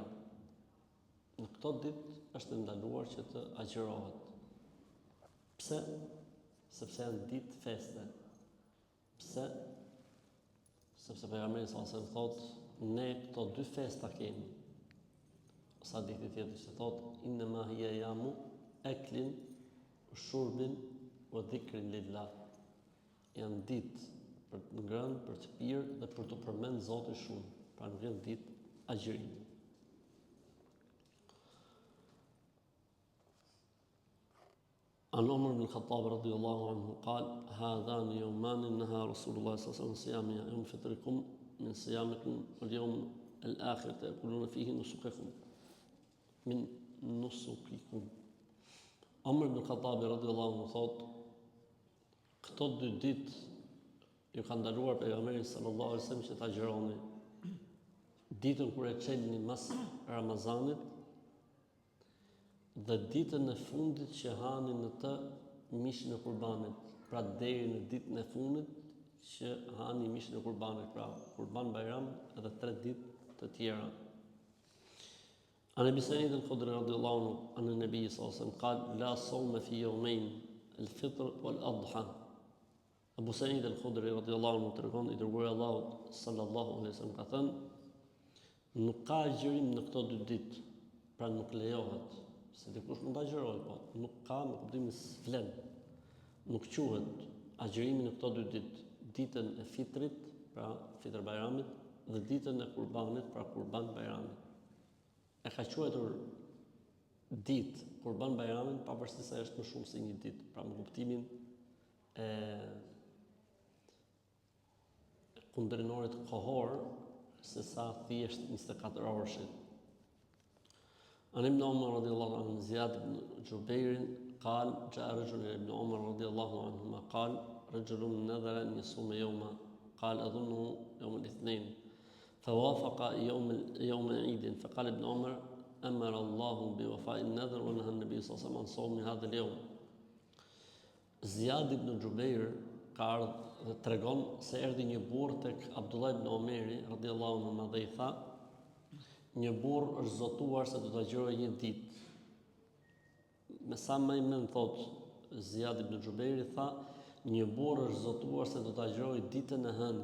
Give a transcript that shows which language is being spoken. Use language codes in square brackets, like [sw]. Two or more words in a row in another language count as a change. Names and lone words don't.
[sq] Në këto ditë është ndaluar që të agjërohet. Pse? Sepse janë ditë feste. Pse? Sepse pejgamberi [ar] صلى الله عليه وسلم [sq] thotë, ne këto 2 festa kemi. Sa ditë tjetër që thotë, [ar] إنما هي أيام أكل وشرب وذكر لله. [sq] Janë ditë për të ngrënë, për të pirë dhe për të përmend Zotin shumë. Pra nuk janë ditë agjërimi. [ar] عن عمر بن الخطاب رضي الله عنه قال هذان يومان نهى رسول الله صلى الله عليه وسلم صيام يوم فطركم من صيامكم واليوم الآخر تأكلون فيه نسككم من نسككم. [sq] Umar ibn Khattabi [ar] رضي الله عنه [sq] thot, këto 2 ditë ju ka ndaluar pejgamberi [ar] صلى الله عليه وسلم [sq] që ta agjëroni. Ditën kur e çelni mas Ramazanit dhe ditën e fundit që hani në të mishin e kurbanit, pra deri në ditën e fundit që hani mishin e kurbanit, pra Kurban Bajram edhe 3 ditë të tjera. [ar] عن أبي سعيد الخدري رضي الله عنه عن النبي صلى الله عليه وسلم قال لا صوم في يومين الفطر والأضحى. [sq] Abu Sa'id al-Khudri [ar] رضي الله عنه [sq] tregon i dërguari Allahut [ar] صلى الله عليه وسلم [sq] ka thënë, nuk ka agjërim në këto 2 ditë, pra nuk lejohet. Se dikush mund ta agjërojë, po nuk ka në kuptimin s'vlen. Nuk quhet agjërimi në këto 2 ditë, ditën e Fitrit, pra Fitr Bajramit, dhe ditën e Kurbanit, pra Kurban Bajramit. E ka quajtur ditë Kurban Bajramit pavarësisht se është më shumë se një ditë, pra në kuptimin e kundërinorit kohor se sa thjesht 24 orëshit. [ar] عن ابن عمر رضي الله عنه زياد بن جبير قال جاء رجل إلى ابن عمر رضي الله عنهما قال رجل نذر أن يصوم يوما قال أظنه يوم الاثنين فوافق يوم عيد فقال ابن عمر أمر الله بوفاء النذر ونهى النبي صلى الله عليه وسلم عن صوم هذا اليوم. [sq] Ziyad ibn Jubair ka ardhur dhe tregon se erdhi një burr tek Abdullah ibn Omeri [ar] رضي الله عنه [sq] dhe i tha, një burr është zotuar se do të agjërojë një ditë. Me sa më i mend thot Ziyad ibn Jubairi tha, një burr është zotuar se do të agjërojë ditën e hënë.